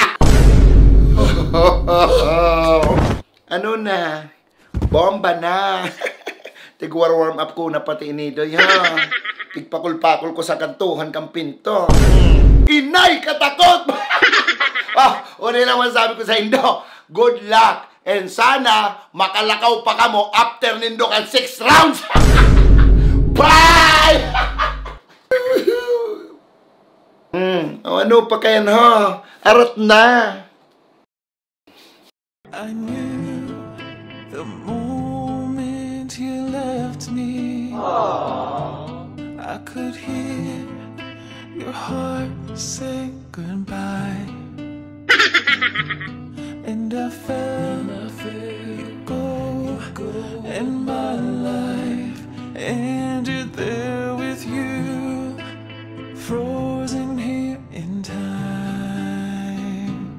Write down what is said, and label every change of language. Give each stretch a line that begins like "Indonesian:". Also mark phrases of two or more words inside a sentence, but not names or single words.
Bikol: Ano na? Bomba na! Tigwar-warm up ko na pati inidoy, ha? Tigpakul-pakul ko sa kantuhan kang pinto. Inay, katakot! Una naman sabi ko sa Indo,
English: good luck!
Bikol: And sana makalakaw pa kamo after nindo kan 6 rounds. Bye! Ano pa kayan ho? Arat na.
English: I knew the moment you left me. I could hear your heart say goodbye. And I felt you go, and my life ended there with you, frozen here in time.